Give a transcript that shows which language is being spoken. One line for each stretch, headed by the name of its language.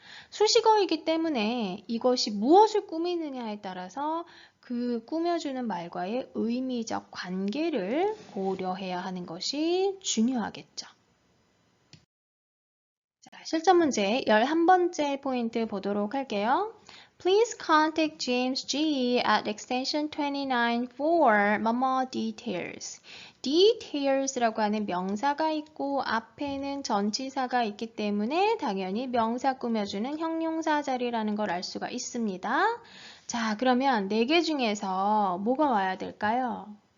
Korean: 수식어이기 때문에 이것이 무엇을 꾸미느냐에 따라서 그 꾸며주는 말과의 의미적 관계를 고려해야 하는 것이 중요하겠죠. 자, 실전 문제 11번째 포인트 보도록 할게요.
English: Please contact James G at extension 29 for
Korean: 뭐뭐
English: details.
Korean: details라고 하는 명사가 있고 앞에는 전치사가 있기 때문에 당연히 명사 꾸며주는 형용사 자리라는 걸 알 수가 있습니다. 자, 그러면 4개 중에서 뭐가 와야 될까요?